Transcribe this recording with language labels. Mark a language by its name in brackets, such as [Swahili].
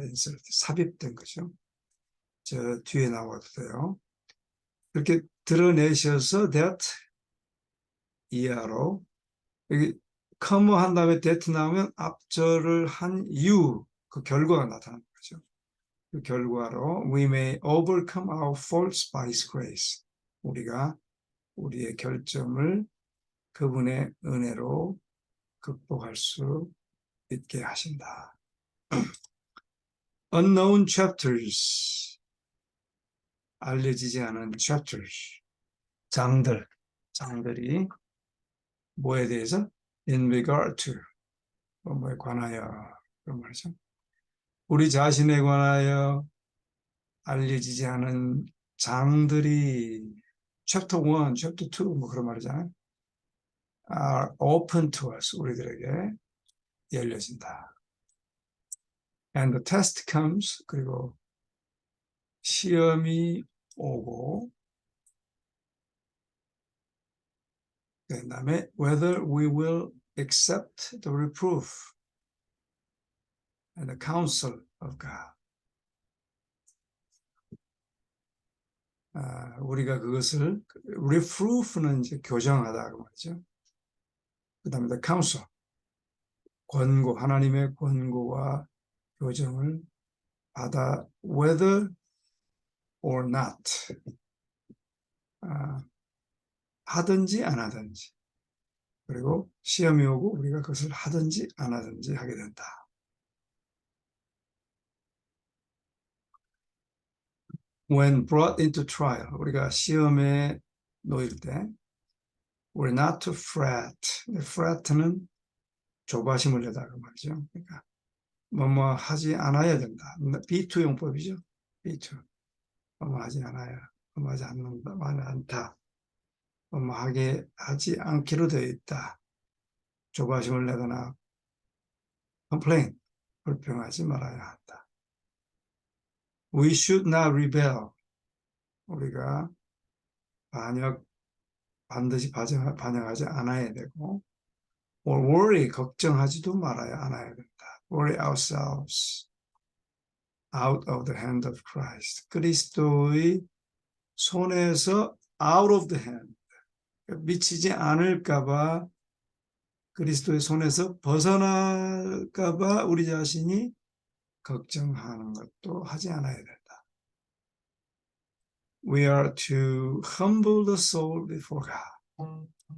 [Korean] insert, 삽입된 거죠. 저 뒤에 나와도 돼요. 이렇게 드러내셔서 that, 이하로, 여기 come 한 다음에 that 나오면 앞절을 한 이유, 그 결과가 나타나는 거죠. 그 결과로 [English] we may overcome our faults by His grace. [Korean] 우리가 우리의 결점을 그분의 은혜로 극복할 수 있게 하신다. [English] Unknown chapters, [Korean] 알려지지 않은 chapters, 장들이 뭐에 대해서? [English] In regard to, [Korean] 뭐에 관하여, 그런 말이죠. 우리 자신에 관하여 알려지지 않은 장들이 chapter 1, chapter 2 뭐 그런 말이잖아요. [English] are open to us, [Korean] 우리들에게 열려진다. [English] And the test comes, [Korean] 그리고 시험이 오고 그 다음에 [English] whether we will accept the reproof and the counsel of God. [Korean] 우리가 그것을 reproof는 이제 교정하다 그 말이죠. 그 다음에 the counsel, 권고, 하나님의 권고와 교정을 받아 [English] whether or not, [Korean] 하든지 안 하든지, 그리고 시험이 오고 우리가 그것을 하든지 안 하든지 하게 된다. [English] When brought into trial, [Korean] 우리가 시험에 놓일 때 [English] we're not to fret. [Korean] fret는 조바심을 내다 그 말이죠. 그러니까 뭐뭐 하지 않아야 된다. B2 용법이죠. B2. 뭐뭐 하지 않아야, 뭐뭐 하지 않다. 뭐뭐 하지 않기로 되어 있다. 조바심을 내거나 complain, 불평하지 말아야 한다. [English] We should not rebel. [Korean] 우리가 반드시 반역하지 않아야 되고, [English] or worry, [Korean] 걱정하지도 않아야 된다. [English] Worry ourselves out of the hand of Christ. [Korean] 그리스도의 손에서 [English] out of the hand. [Korean] 미치지 않을까 봐 그리스도의 손에서 벗어날까 봐 우리 자신이 걱정하는 것도 하지 않아야 된다. [English] We are to humble the soul before God.